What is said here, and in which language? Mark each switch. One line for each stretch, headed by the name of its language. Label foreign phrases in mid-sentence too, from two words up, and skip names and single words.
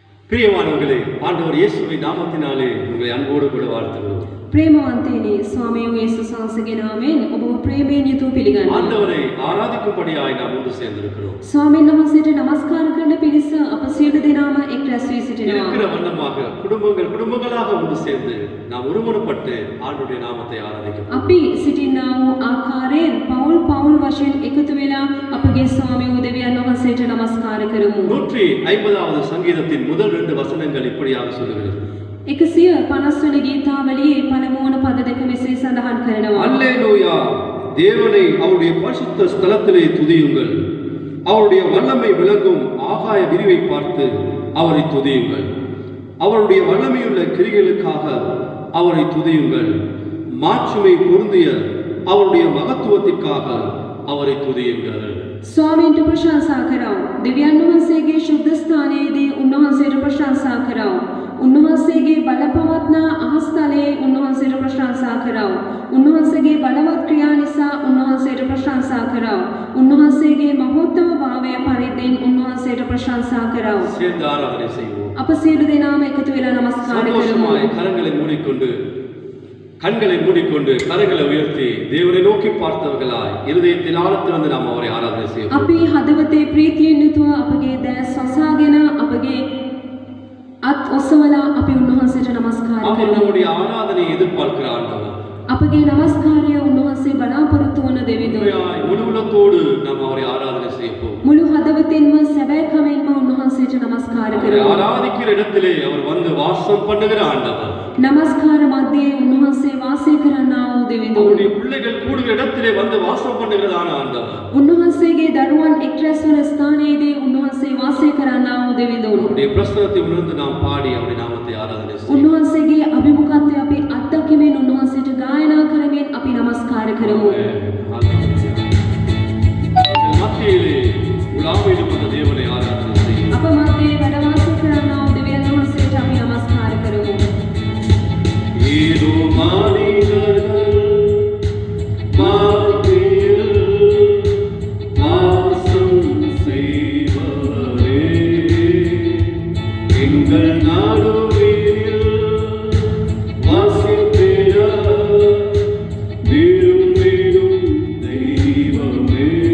Tamil: பிரியமானவர்களே, ஆண்டவர் இயேசுவின் நாமத்தினாலே உங்களை அன்போடு கூட வாழ்த்துகிறோம்.
Sinhala: ප්‍රේමවන්තයනි ස්වාමීන් වහන්සේ වහන්සේගේ නාමයෙන් ඔබව ප්‍රේමයෙන් යුතුව පිළිගන්නවා.
Tamil: ஆண்டவரை ஆராதிக்கும்படியாய் நாம் ஒன்று சேர்ந்திருக்கிறோம்.
Sinhala: ස්වාමීන් වහන්සේට නමස්කාර කරන පිරිස අප සියලු දෙනාම එක් රැස් වී සිටිනවා.
Tamil: இருக்கிற வண்ணமாக குடும்பங்களாக ஒன்று சேர்ந்து நாம் ஒருமனப்பட்டு ஆண்டவருடைய நாமத்தை ஆராதிக்கிறோம்.
Sinhala: අපි සිටිනා වූ ආකාරයෙන් පවුල් වශයෙන් එකතු වෙලා අපගේ ස්වාමීන් දෙවියන් වහන්සේට නමස්කාර කරමු.
Tamil: 150வது சங்கீதத்தின் முதல் 2 வசனங்கள் இப்படியாக சொல்லுகிறது.
Sinhala: 150 වන ගීතාවලියේ පළමුවන පද දෙක මෙසේ සඳහන් කරනවා.
Tamil: அல்லேலூயா, தேவனை அவருடைய பரிசுத்த ஸ்தலத்திலே துதியுங்கள். அவருடைய வல்லமை விளங்கும் ஆகாய விரிவை பார்த்து அவரை துதியுங்கள். அவருடைய வல்லமையுள்ள கிரிகளுக்காக அவரை துதியுங்கள். மாட்சிமை பொருந்திய அவருடைய மகத்துவத்திற்காக அவரை துதியுங்கள்.
Sinhala: ස්වාමීන්ට ප්‍රශංසා කරව. දෙවියන් වහන්සේගේ ශුද්ධ ස්ථානයේදී උන්වහන්සේට ප්‍රශංසා කරව. උන්වහන්සේගේ බලපවත්නා ආස්තලයේ උන්වහන්සේට ප්‍රශංසා කරව. උන්වහන්සේගේ බලවත් ක්‍රියා නිසා උන්වහන්සේට ප්‍රශංසා කරව. උන්වහන්සේගේ මහෝත්තම භාවය පරිද්දෙන් උන්වහන්සේට ප්‍රශංසා කරව.
Tamil: சேர்ந்து ஆராதனை செய்வோம்.
Sinhala: අප සියලු දෙනාම එකතු වෙලා නමස්කාර කරමු.
Tamil: சந்தோஷமாய் கரங்களை மூடிக்கொண்டு கண்களை மூடிக்கொண்டு கரங்களை உயர்த்தி தேவனை நோக்கி பார்த்தவர்களாய் இருதயத்தின் ஆழத்திலிருந்து நாம் அவரை ஆராதனை செய்வோம்.
Sinhala: අපි හදවතේ ප්‍රීතියෙන් යුතුව අපගේ දැස් වසාගෙන අපගේ අත් ඔසවලා අපි උන්වහන්සේට නමස්කාර
Tamil: அவர்
Sinhala: කරමු.
Tamil: நம்முடைய ஆராதனையை எதிர்பார்க்கிற ஆண்டவர்.
Sinhala: අපගේ නමස්කාරය උන්වහන්සේ බලාපොරොත්තු වන දෙවිඳුන්.
Tamil: முழு உள்ளத்தோடு நாம் அவரை ஆராதனை செய்வோம்.
Sinhala: මුළු හදවතින්ම සැබෑ කමෙන්ම උන්වහන්සේට නමස්කාර
Tamil: அவரை
Sinhala: කරමු.
Tamil: ஆராதிக்கிற இடத்திலே அவர் வந்து வாசம் பண்ணுகிற ஆண்டவர்.
Sinhala: නමස්කාර මැදේ උන්වහන්සේ වාසය කරන්නා වූ දෙවිඳුන්.
Tamil: அவருடைய பிள்ளைகள் கூடுகிற இடத்திலே வந்து வாசம் பண்ணுகிறதான ஆண்டவர்.
Sinhala: උන්වහන්සේගේ දරුවන් එක් රැස් වන ස්ථානයේදී උන්වහන්සේ වාසය කරන්නා වූ දෙවිඳුන්.
Tamil: அவருடைய பிரசன்னத்தை உணர்ந்து நாம் பாடி அவருடைய நாமத்தை ஆராதனை செய்வோம்.
Sinhala: උන්වහන්සේගේ අභිමුඛත්වය අපි අත්දැකීමෙන් උන්වහන්සේට ගායනා කරමින් අපි නමස්කාර කරමු.
Tamil: மத்தியிலே உலாவிடும் அந்த தேவனை ஆராதனை செய்வோம்.
Sinhala: අප මැදේ වැඩ වාසය කරන්නා වූ දෙවියන් වහන්සේට අපි නමස්කාර කරමු.
Tamil: ஏதோ மானிடர்கள் வாழ்க்கையில் வாசம் செய்பவரே, எங்கள் நாடுகளில் வாசித்திட விரும்பிடும் தெய்வமே.